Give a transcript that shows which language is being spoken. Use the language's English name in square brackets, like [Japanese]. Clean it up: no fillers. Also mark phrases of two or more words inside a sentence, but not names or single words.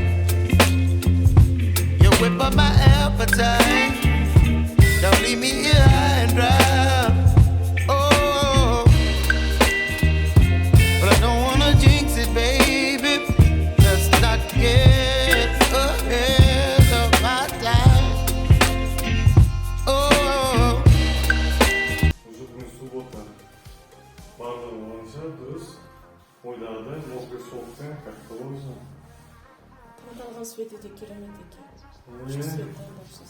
[English] You whip up my appetite. Don't leave me here high and dry. Oh, but I don't wanna jinx it, baby. Let's not get ahead of my time. Oh. [Kazakh] Уже бүгін суббота. Барлығы бойынша дұрыс. Ойдағыдай мокрый шелктен [Russian] как положено. [Kazakh] Арналған свет өте керемет екен. Күшті свет дайындапсыз.